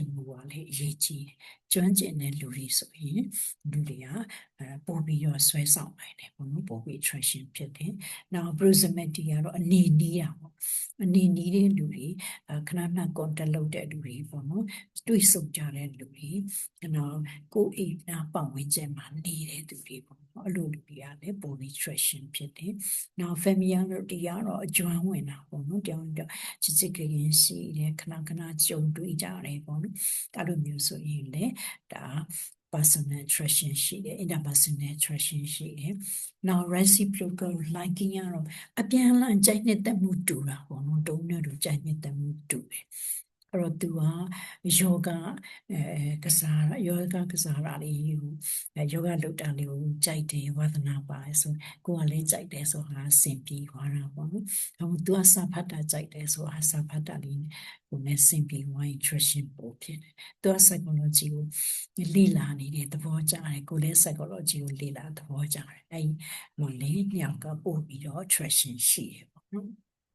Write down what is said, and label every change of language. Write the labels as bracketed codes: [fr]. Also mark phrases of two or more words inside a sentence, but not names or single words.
[my] မှုကလည်းအရေးကြီးတယ်ကျွမ်းကျင်တဲ့လူတွေဆိုရင်လူတွေကပို့ပြီးတော့ဆွဲဆောင်နိုင်တယ်ပေါ့နော်ပို့ပြီး attraction ဖြစ်တယ်နောက် proximity ကတော့အနေနီးတာပေါ့အနေနီးတဲ့လူတွေခဏခဏ contact လုပ်တဲ့လူတွေပေါ့နော်တွေ့ဆုံကြတဲ့လူတွေနောက်ကိုယ်အိမ်နာပတ်ဝန်းကျင်မှာနေတဲ့သူတွေပေါ့အဲ့လိုလူတွေကလည်း body attraction ဖြစ်တယ်။နောက် familiarity ကတော့အကျွမ်းဝင်တာပေါ့နော်။တယောက်နဲ့တယောက်ချစ်ချစ်ခင်ခင်ရှိတယ်ခဏခဏကြုံတွေ့ကြတယ်ပေါ့နော်။အဲ့လိုမျိုးဆိုရင်လည်းဒါ [en] personal attraction [my] ရှိတယ် [en] interpersonal attraction [my] ရှိတယ်။နောက် [en] reciprocal liking [my] ကတော့အပြန်အလှန်ကြိုက်နှစ်သက်မှုတူတာပေါ့နော်။တုံးနဲ့တူကြိုက်နှစ်သက်မှုတူ တယ်။အဲ့တော့သူကယောဂကစားယောဂကစားတာလေးကိုယောဂလုပ်တာလေးကိုကြိုက်တယ်ဝါသနာပါတယ်ဆိုကိုကလည်းကြိုက်တယ်ဆိုတာစင်ပြေသွားတာပေါ့နော်။ဟိုသူကစာဖတ်တာကြိုက်တယ်ဆိုတာစာဖတ်တာလေးကိုလည်းစင်ပြေဝိုင်း attraction ပို့ဖြစ်တယ်။သူက psychology ကိုလေ့လာနေတဲ့သဘောကျတယ်ကိုလည်း psychology ကိုလေ့လာသဘောကျတယ်။အဲ့လိုလေးညောင်ကပို့ပြီးတော့ attraction ရှိတယ်ပေါ့နော်။